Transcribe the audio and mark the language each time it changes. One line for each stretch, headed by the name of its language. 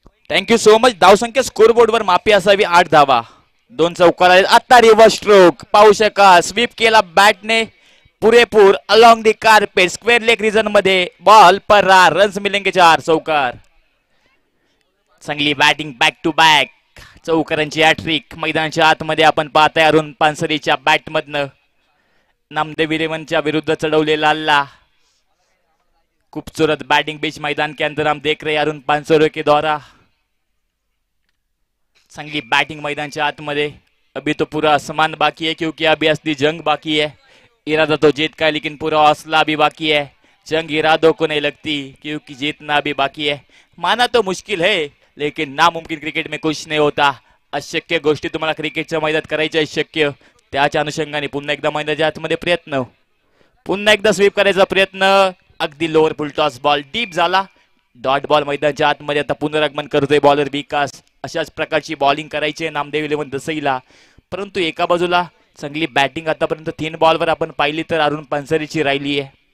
English: Thank you so much.
Marathi: धावसंख्या score बोर्डवर माफी असावी 8 धावा, 2 चौकार आहेत. आता रिव्हर्स स्ट्रोक पाहू शका, स्वीप केला बॅटने पुरेपूर
English: along the carpet,
Marathi: square leg region मध्ये.
Hindi: बॉल पर रन्स मिलेंगे 4 चौकार.
Marathi: चांगली batting, back to back चौकारांची hat trick. मैदानाच्या आतमध्ये आपण पाहताय अरुण पानसरेच्या बॅटमधनं नामदेव 11च्या विरुद्ध चढवले लालला.
Hindi: खूबसूरत बैटिंग बीच मैदान के अंदर हम देख रहे हैं अरुण पानसरे के द्वारा.
Marathi: चांगली बैटिंग मैदानच्या आतमध्ये.
Hindi: अभी तो पूरा आसमान बाकी है क्योंकि अभी असली जंग बाकी है. इरादा तो जीत का है लेकिन पूरा हौसला भी बाकी है. जंग इरादों को नहीं लगती क्योंकि जीतना भी बाकी है. माना तो मुश्किल है लेकिन नामुमकिन क्रिकेट में कुछ नहीं होता.
Marathi: अशक्य गोष्टी तुम्हाला क्रिकेटच्या मैदानात करायच्या शक्य. त्याच्या अनुषंगाने पुन्हा एकदा मैदानाच्या आतमध्ये प्रयत्न. पुन्हा एकदा स्वीप करायचा प्रयत्न. अगदी लोअर फुल टॉस बॉल डीप झाला. डॉट बॉल मैदानाच्या आतमध्ये. आता पुनरागमन करतोय बॉलर विकास. अशाच प्रकारची बॉलिंग करायची आहे नामदेव 11 दसईला. परंतु एका बाजूला चांगली बॅटिंग आतापर्यंत 3 बॉलवर आपण पाहिली तर अरुण पानसरेची राहिली आहे.